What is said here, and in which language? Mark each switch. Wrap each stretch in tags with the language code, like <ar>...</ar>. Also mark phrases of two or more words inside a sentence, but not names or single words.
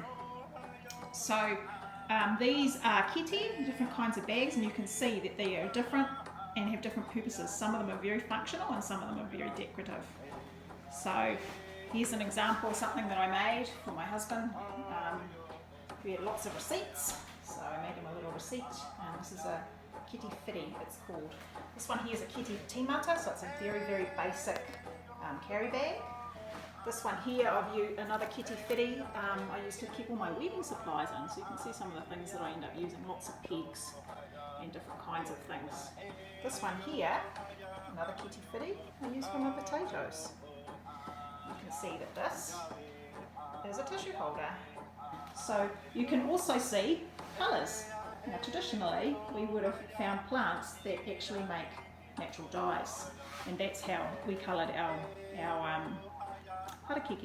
<en>So these are kete, different kinds of bags, and you can see that they are different and have different purposes. Some of them are very functional and some of them are very decorative. So here's an example of something that I made for my husband. We had lots of receipts, so I made him a little receipt. This is a</en> <mi>kete whiri,</mi> <en>it's called. This one here is a</en> <mi>kete tīmata,</mi> <en>so it's a very, very basic carry bag. This one here, I've used another</en> <mi>kete whiri.</mi> <en>I used to keep all my weaving supplies in, so you can see some of the things that I end up using, lots of pegs and different kinds of things. This one here, another</en> <mi>kete whiri,</mi> <en>I use for my potatoes. You can see that this is a tissue holder. So you can also see colours. Now traditionally we would have found plants that actually make natural dyes, and that's how we coloured our harakeke.</en>